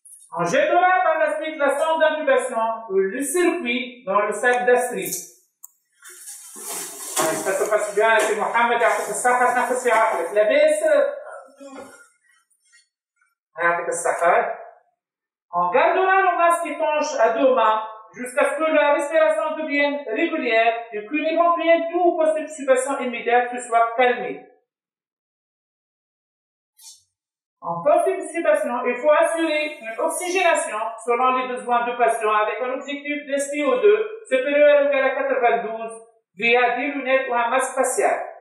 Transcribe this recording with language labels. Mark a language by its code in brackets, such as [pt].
[fr] On jettera par la suite la sonde d'intubation ou le circuit dans le sac d'Astrid. Ça se passe bien, c'est Mohamed [ar] يعطيك الصحة تنفسي عقلك لاباس يعطيك الصحة. [fr] On gardera le masque étanche à deux mains jusqu'à ce que la respiration devienne régulière et qu'une éventuelle toux post-extubation immédiate se soit calmée. En post-extubation, il faut assurer une oxygénation selon les besoins du patient avec un objectif de SpO2 supérieur ou égal à 92 via des lunettes ou un masque facial.